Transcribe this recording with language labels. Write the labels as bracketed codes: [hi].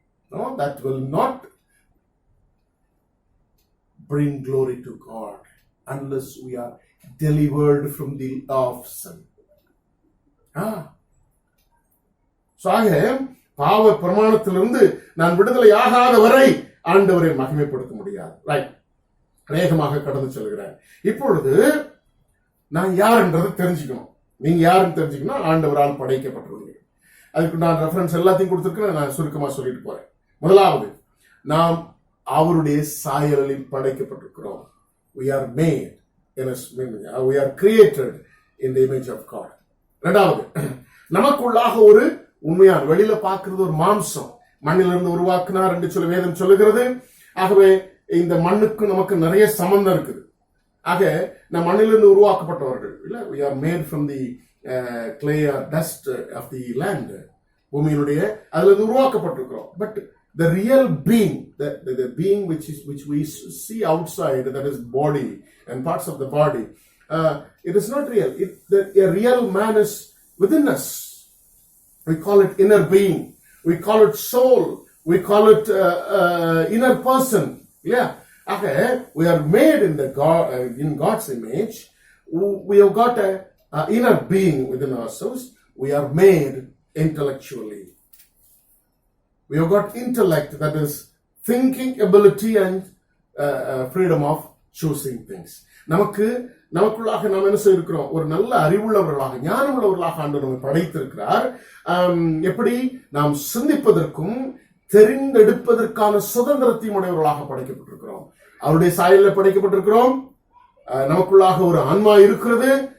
[en] No, that will not bring glory to God unless we are delivered from the law of sin. [ta] So பாவ பிரமாணத்திலிருந்து நான் விடுதலை ஆகாத வரை ஆண்டவரை மகிமைப்படுத்த முடியாது. ரைட், வேகமாக கடந்து செல்கிறேன். இப்பொழுது நான் யார் என்றதை தெரிஞ்சுக்கணும். நீங்க யாருன்னு தெரிஞ்சுக்கணும். ஆண்டவரால் படைக்கப்பட்டிருக்கீங்க. அதுக்கு நான் ரெஃபரன்ஸ் எல்லாத்தையும் கொடுத்துருக்கேன். நான் சுருக்கமா சொல்லிட்டு போறேன். முதலாவது, நாம் அவருடைய சாயலில் படைக்கப்பட்டிருக்கிறோம். [en] We are made in His image. We are created in the image of God. [ta] இரண்டாவது, நமக்குள்ளாக ஒரு உண்மையான, வெளியில பார்க்கிறது ஒரு மாம்சம், மண்ணிலிருந்து உருவாக்குனார் என்று சொல்லி வேதம் சொல்லுகிறது. ஆகவே இந்த மண்ணுக்கு நமக்கு நிறைய சம்பந்தம் இருக்குது. ஆக நம் மண்ணிலிருந்து உருவாக்கப்பட்டவர்கள் இல்ல. [en] We are made from the clay or dust of the land. [ta] பூமியினுடைய அதுல இருந்து உருவாக்கப்பட்டிருக்கிறோம். [en] But the real being, the being which we see outside, that is body and parts of the body, it is not real. A real man is within us. We call it inner being. We call it soul. We call it inner person. Yeah. Okay. We are made in God's image. We have got a inner being within ourselves. We are made intellectually. We have got intellect, that is thinking ability and freedom of choosing things. [ta] நமக்குள்ளாக நாம் என்ன செய்திருக்கிறோம்? ஒரு நல்ல அறிவுள்ளவர்களாக, ஞானம் உள்ளவர்களாக ஆண்டவர் நம்மை படைத்திருக்கிறார். எப்படி? நாம் சிந்திப்பதற்கும் தெரிந்தெடுப்பதற்கான சுதந்திரத்தையும் உடையவர்களாக படைக்கப்பட்டிருக்கிறோம். அவருடைய சாயலில் படைக்கப்பட்டிருக்கிறோம். நமக்குள்ளாக ஒரு ஆன்மா இருக்கிறது.